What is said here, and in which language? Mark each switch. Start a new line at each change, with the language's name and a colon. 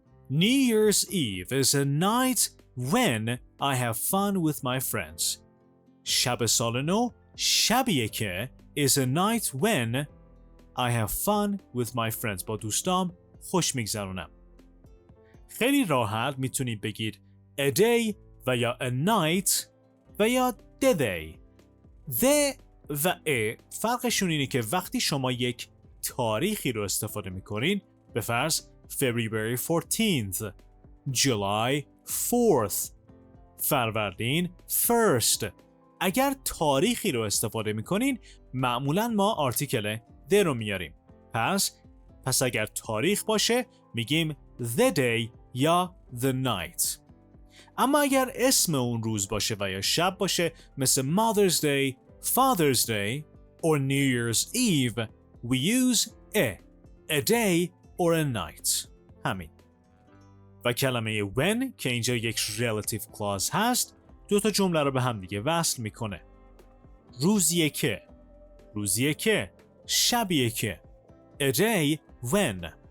English: New Year's Eve is a night when I have fun with my friends.
Persian: شب سال نو شبیه که
English: is a night when I have fun with my friends.
Persian: با دوستام خوش میگذرونم. خیلی راحت میتونید بگید a day و یا a night و یا the day. the و a فرقشون اینه که وقتی شما یک تاریخی رو استفاده میکنین به فرض February 14th, July 4th, فروردین 1st. اگر تاریخی رو استفاده میکنین معمولا ما آرتیکل the رو میاریم. پس اگر تاریخ باشه میگیم the day یا the night. اما اگر اسم اون روز باشه و یا شب باشه مثل
English: Mother's Day, Father's Day or New Year's Eve we use a day or a night.
Persian: همین. و کلمه when که اینجا یک relative clause هست دو تا جمله رو به هم دیگه وصل میکنه. روزیه که شبیه که a day when.